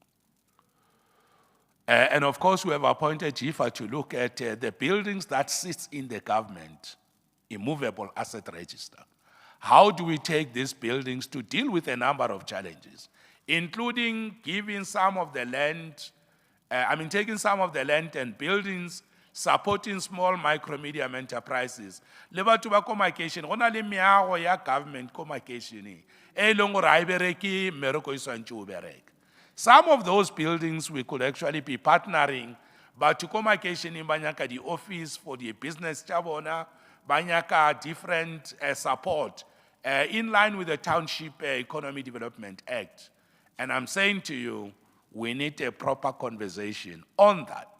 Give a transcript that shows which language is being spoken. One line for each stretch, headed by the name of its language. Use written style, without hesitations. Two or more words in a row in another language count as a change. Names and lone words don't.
English: And of course, we have appointed GIFA to look at the buildings that sits in the government immovable asset register. How do we take these buildings to deal with a number of challenges, including giving some of the land, taking some of the land and buildings, supporting small, micro, medium enterprises.
Northern Sotho: Le batho ba ko makeishene, go na le meago ya government ko makeishene, e leng gore ha e bereke mmereko e swantse o bereke.
English: Some of those buildings we could actually be partnering, but to come occasionally, banyaka the office for the business chabona, banyaka different support in line with the Township Economy Development Act. And I'm saying to you, we need a proper conversation on that.